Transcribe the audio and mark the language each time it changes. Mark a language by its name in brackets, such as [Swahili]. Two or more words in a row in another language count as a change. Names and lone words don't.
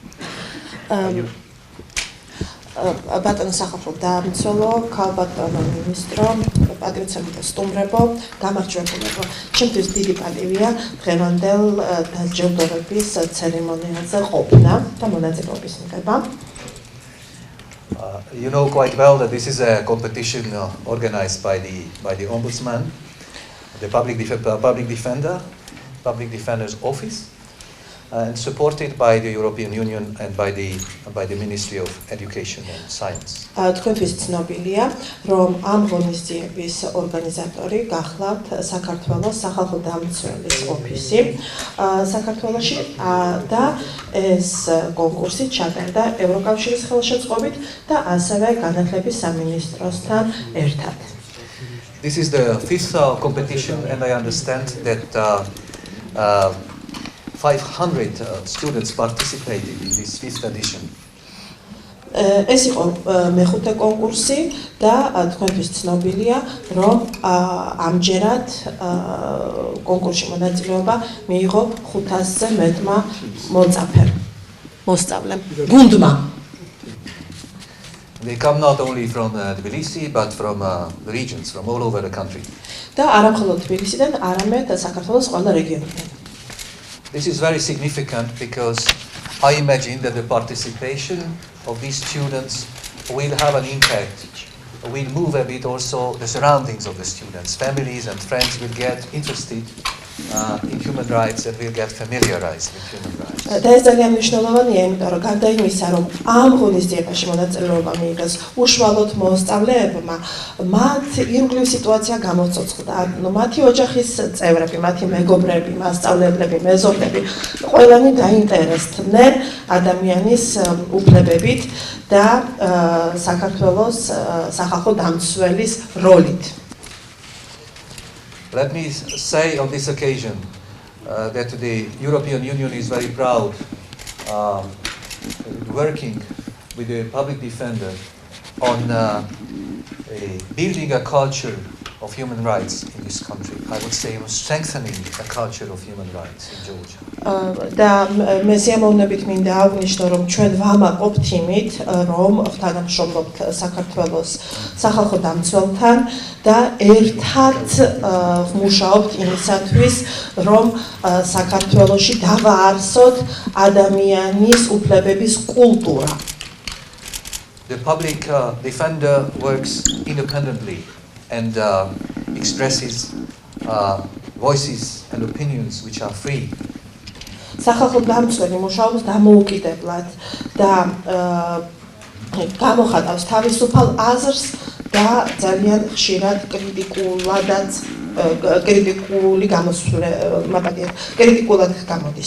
[Georgian] Ბატონო სახელმწიფო დამცველო, ქალბატონო მინისტრო, პატრიოტები სტუმრებო, გამარჯვებულებო. ჩემთვის დიდი პატივია დღევანდელ დაჯილდოების ცერემონიალზე ყოფნა და მონაწილეობის მიღება. [English] You know quite well that this is a competition organized by the Ombudsman, the Public Defender's Office, and supported by the European Union and by the Ministry of Education and Science. [Georgian] თქვენთვის ცნობილია, რომ ამ ღონისძიების ორგანიზატორი გახლავთ საქართველოს სახალხო დამცველის ოფისი საქართველოში და ეს კონკურსი ჩატარდა ევროკავშირის ხელშეწყობით და ასევე განათლების სამინისტროსთან ერთად. [English] This is the fifth competition, and I understand that 500 students participated in this fifth edition. [Georgian] ეს იყო მეხუთე კონკურსი და თქვენთვის ცნობილია, რომ ამჯერად კონკურსში მონაწილეობა მიიღო 500-ზე მეტმა მოსწავლემ, გუნდმა. [English] They come not only from Tbilisi, but from the regions, from all over the country. [Georgian] და არა მხოლოდ თბილისიდან, არამედ საქართველოს ყველა რეგიონიდან. [English] This is very significant because I imagine that the participation of these students will have an impact, will move a bit also the surroundings of the students. Families and friends will get interested in human rights and will get familiarized with human rights. [Georgian] და ეს ძალიან მნიშვნელოვანია, იმიტომ რომ გარდა იმისა, რომ ამ ღონისძიებაში მონაწილეობა მიიღეს უშუალოდ მოსწავლეებმა, მათ ირგვლივ სიტუაცია გამოცოცხლდა. მათი ოჯახის წევრები, მათი მეგობრები, მასწავლებლები, მეზობლები, ყველანი დაინტერესდნენ ადამიანის უფლებებით და საქართველოს სახალხო დამცველის როლით. [English] Let me say on this occasion that the European Union is very proud working with the public defender on building a culture of human rights in this country. I would say strengthening a culture of human rights in Georgia. [Georgian] და მე სიამოვნებით მინდა აღვნიშნო, რომ ჩვენ ვამაყობთ იმით, რომ თანამშრომლობთ საქართველოს სახალხო დამცველთან და ერთად ვმუშაობთ იმისათვის, რომ საქართველოში დავაარსოთ ადამიანის უფლებების კულტურა. [English] The public defender works independently and expresses voices and opinions which are free. [Georgian] სახალხო დამცველი მუშაობს დამოუკიდებლად და გამოხატავს თავისუფალ აზრს და ძალიან ხშირად კრიტიკულად გამოდის.